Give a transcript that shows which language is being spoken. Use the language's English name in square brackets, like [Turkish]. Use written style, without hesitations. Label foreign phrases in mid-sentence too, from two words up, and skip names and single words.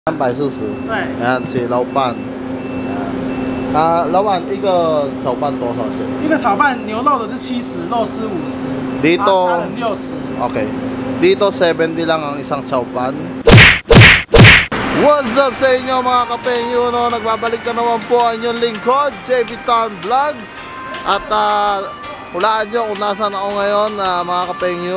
[Chinese] 340。对，是老板。老板，一个炒饭多少钱？一个炒饭牛肉的是70，肉丝50， dito 虾仁60。 Okay. [Filipino] Dito 70 lang ang isang chowpan. [English] What's up [Filipino] sa inyo mga kapengyo, no? Nagbabalik na naman po ang inyong lingkod, JB Town Vlogs. At hulaan nyo kung nasaan ako ngayon, mga kapengyo.